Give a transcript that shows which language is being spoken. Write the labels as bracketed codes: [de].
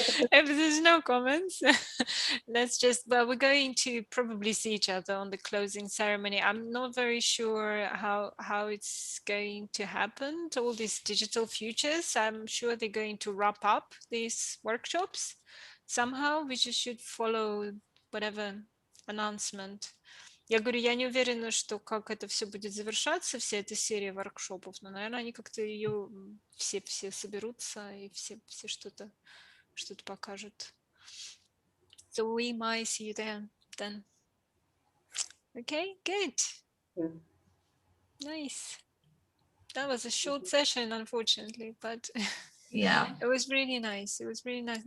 [en] If there's no comments, let's just, well, we're going to probably see each other on the closing ceremony. I'm not very sure how it's going to happen to all these digital futures. I'm sure they're going to wrap up these workshops somehow. We just should follow whatever announcement. [ru] Я говорю, я не уверена, что как это все будет завершаться, вся эта серия воркшопов, но, наверное, они как-то ее все соберутся и все что-то покажут. [en] So we might see you there then. Okay, good. Yeah. Nice. That was a short session, unfortunately, but Yeah. it was really nice. It was really nice.